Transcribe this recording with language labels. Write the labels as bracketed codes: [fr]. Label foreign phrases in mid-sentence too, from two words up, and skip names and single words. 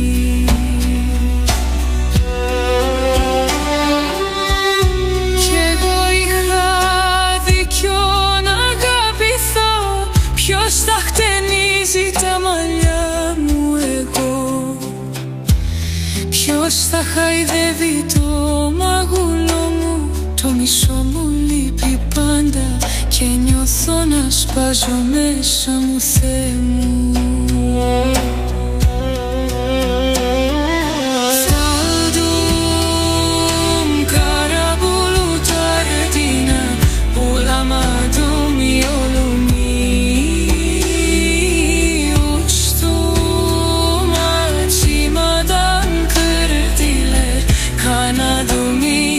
[el] Κι εγώ είχα δίκιο να αγαπηθώ, ποιος τα χτενίζει τα μαλλιά μου εγώ, ποιος τα χαϊδεύει το μαγουλό. Το μισό μου λείπει πάντα και νιώθω να σπάζω μέσα μου, Θεέ μου. [tr] Saldım kara bulutlar ardına, bulamadım yolumu. Uçtum açmadan kırdılar kanadımı.